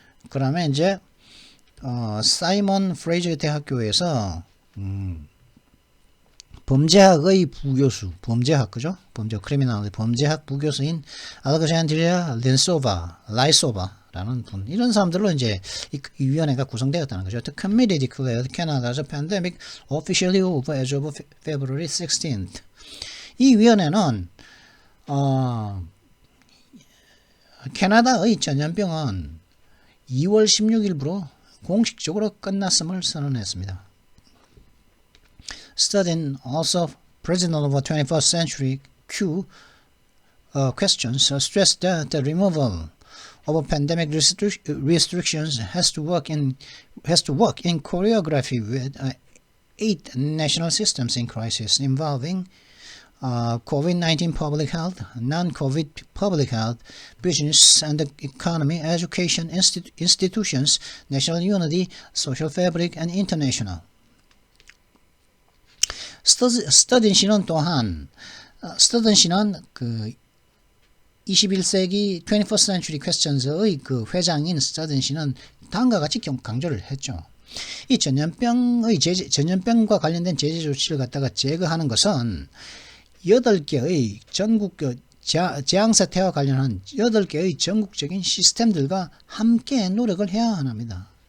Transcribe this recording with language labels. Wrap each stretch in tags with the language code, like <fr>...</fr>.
<ko>그다음에 이제 사이먼 프레이저 대학교에서 범죄학의 부교수, 범죄학 그죠? 범죄학 부교수인 알렉산드리아 라이소바라는 분, 이런 사람들로 이제 이 위원회가 구성되었다는 거죠.</ko> <en>The committee declared Canada's pandemic officially over as of February 16th.</en> <ko>이 위원회는 캐나다의 전염병은 2월 16일부로 공식적으로 끝났음을 선언했습니다.</ko> <en>Studying also President of the 21st Century Q questions stressed that the removal of pandemic restrictions has to work in choreography with 8 national systems in crisis involving COVID-19 public health, non-COVID public health, business and the economy, education institutions, national unity, social fabric, and international.</en> <ko>스터든 씨는 또한 스터든 씨는 그 21세기 21st Century Questions의 그 회장인 스터든 씨는 다음과 같이 강조를 했죠. 이 전염병과 관련된 제재 조치를 갖다가 제거하는 것은 8개의 전국 재앙사태와 관련한 8개의 전국적인 시스템들과 함께 노력을 해야 합니다.</ko>